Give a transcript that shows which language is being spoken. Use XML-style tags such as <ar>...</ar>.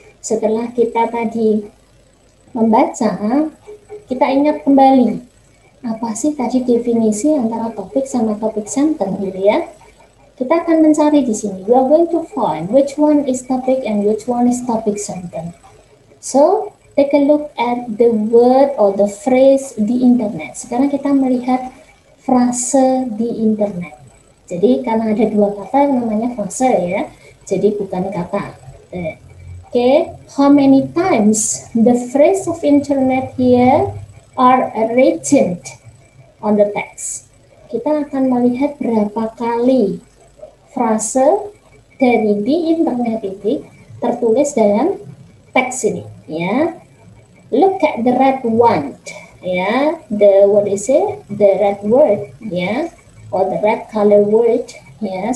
<id>Setelah kita tadi membaca, kita ingat kembali apa sih tadi definisi antara topik sama topik sentence gitu ya. Kita akan mencari di sini.</id> <en>We are going to find which one is topic and which one is topic sentence. So, take a look at the word or the phrase the internet.</en> <id>Sekarang kita melihat frase di internet. Jadi karena ada dua kata yang namanya frase ya, jadi bukan kata.</id> <en>Okay, how many times the phrase of internet here are written on the text?</en> <id>Kita akan melihat berapa kali frase dari di internet ini tertulis dalam teks ini ya.</id> <en>Look at the red one. Ya, the red word ya, or the red color word ya.</en>